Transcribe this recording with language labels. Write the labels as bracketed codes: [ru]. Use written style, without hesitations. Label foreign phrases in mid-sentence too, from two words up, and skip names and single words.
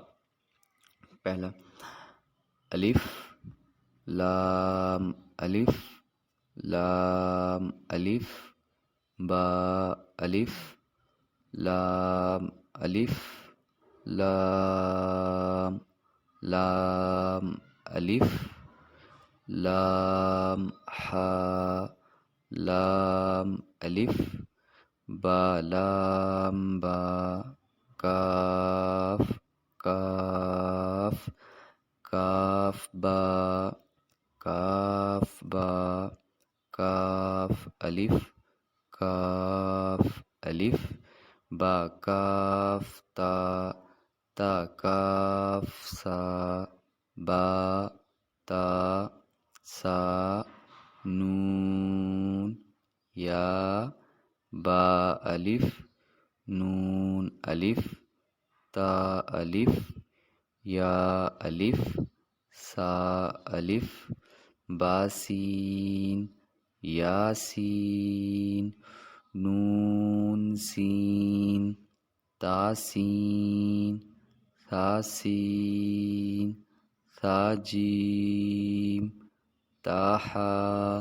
[ur] پہلا، الف لام الف لام الف با الف لام الف لام لام الف لام حا لام الف با لام با کاف کاف کاف با کاف با کاف الف کاف الف با کاف تا تا کاف سا با تا سا نون یا با الف نون الف تا الف یا الف سا الف باسین یاسین نون سین تاسین ثاسین ثاجیم تاحا۔